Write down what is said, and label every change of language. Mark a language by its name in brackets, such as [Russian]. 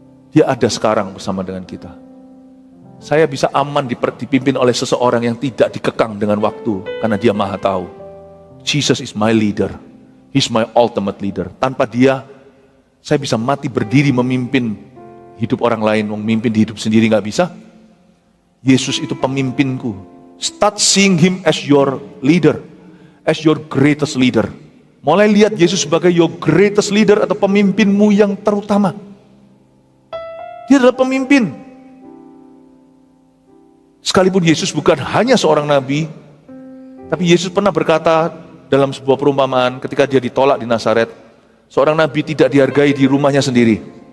[Indonesian] Dia ada sekarang bersama dengan kita. Saya bisa aman dipimpin oleh seseorang yang tidak dikekang dengan waktu, karena dia maha tahu. [English] Jesus is my leader. He's my ultimate leader. [Indonesian] Tanpa dia, saya bisa mati berdiri memimpin hidup orang lain, memimpin hidup sendiri nggak bisa. Yesus itu pemimpinku. [English] Start seeing him as your leader, as your greatest leader. [Indonesian] Mulai lihat Yesus sebagai [English] your greatest leader [Indonesian] atau pemimpinmu yang terutama. Dia adalah pemimpin. Sekalipun Yesus bukan hanya seorang nabi, tapi Yesus pernah berkata dalam sebuah perumpamaan ketika dia ditolak di Nazaret, seorang nabi tidak dihargai di rumahnya sendiri.